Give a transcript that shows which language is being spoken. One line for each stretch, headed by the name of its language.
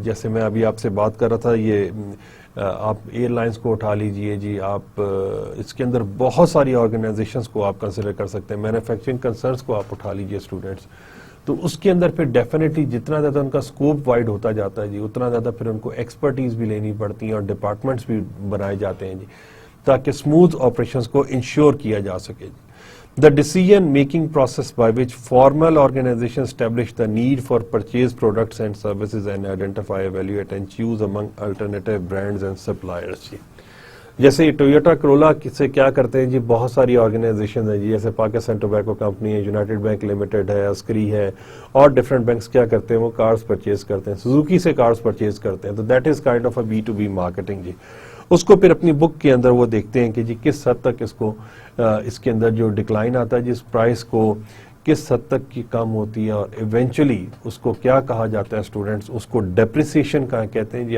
Urdu: جیسے میں ابھی آپ سے بات کر رہا تھا, یہ آپ ایئر لائنس کو اٹھا لیجئے جی, آپ اس کے اندر بہت ساری آرگنائزیشنز کو آپ کنسیڈر کر سکتے ہیں, مینوفیکچرنگ کنسرنس کو آپ اٹھا لیجئے اسٹوڈنٹس. تو اس کے اندر پھر ڈیفینیٹلی جتنا زیادہ ان کا اسکوپ وائڈ ہوتا جاتا ہے جی, اتنا زیادہ پھر ان کو ایکسپرٹیز بھی لینی پڑتی ہیں اور ڈپارٹمنٹس بھی بنائے جاتے ہیں جی, تاکہ اسموتھ آپریشنز کو انشور کیا جا سکے جی.
English: The decision-making process by which formal organizations establish the need for purchase products and services and identify, evaluate and choose among alternative brands and suppliers جی.
Urdu: جیسے ٹویوٹا کرولا سے کیا کرتے ہیں جی, بہت ساری آرگنائزیشن ہیں جی, جیسے پاکستان ٹوبیکو کمپنی ہے, یونائٹڈ بینک لمیٹڈ ہے, عسکری ہے, اور ڈفرینٹ بینکس کیا کرتے ہیں, وہ کارز پرچیز کرتے ہیں, سوزوکی سے کارز پرچیز کرتے ہیں. تو
English: that is kind of a B2B marketing
Urdu: جی. اس کو پھر اپنی بک کے اندر وہ دیکھتے ہیں کہ جی کس حد تک اس کے اندر جو ڈکلائن آتا ہے جس پرائس کو کس حد تک کی کم ہوتی ہے, اور ایونچولی اس کو کیا کہا جاتا ہے اسٹوڈنٹس, اس کو ڈیپریسیشن کہاں کہتے ہیں جی.